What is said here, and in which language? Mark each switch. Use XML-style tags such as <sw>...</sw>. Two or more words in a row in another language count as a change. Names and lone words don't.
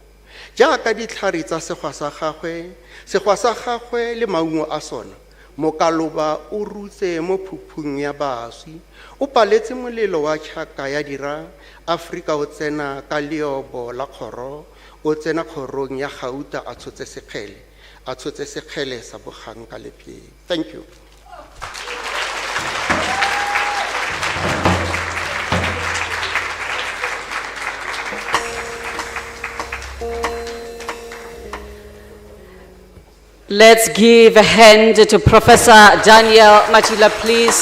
<tn>Jaaka ditlhare tsa segwa sa gagwe le maungo a sona, mokaloba o rutse mo phuphung ya baswi, o paletse molelo wa tšhaka ya dira, Afrika o tsena ka leobo la kgoro, o tsena kgorong ya gauta a tshotse sekgele sa bogang ka lepeng.</tn> <en>Thank you. Let's give a hand to Professor Daniel Matila, please.</en>